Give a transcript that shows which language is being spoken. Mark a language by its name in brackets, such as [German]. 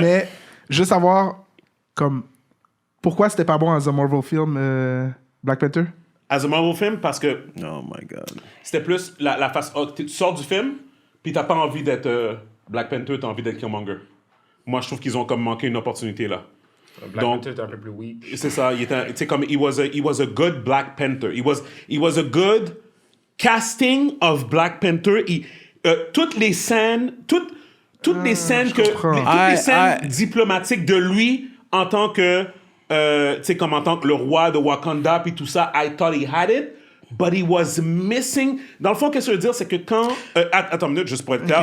[French] mais je veux savoir, comme, pourquoi c'était pas bon [English] as a Marvel film, [French] Black Panther? [English] As a Marvel film, [French] parce que [English] Oh my God. [French] c'était plus la face. Tu sors du film, puis t'as pas envie d'être Black Panther, t'as envie d'être Killmonger. Moi, je trouve qu'ils ont comme manqué une opportunité là. [English] Black [French] Donc- Panther était un peu plus weak. C'est ça, il était, tu sais, comme [English] he was a good Black Panther. He was a good casting of Black Panther. [French] Toutes les scènes, toutes les scènes comprends. toutes les scènes [English] I- [French] diplomatiques de lui en tant que, tu sais, comme en tant que le roi de Wakanda puis tout ça, [English] I thought he had it. but he was missing. [French] Dans le fond, qu'est-ce que je veux dire, c'est que quand... attends une minute, juste pour être clair.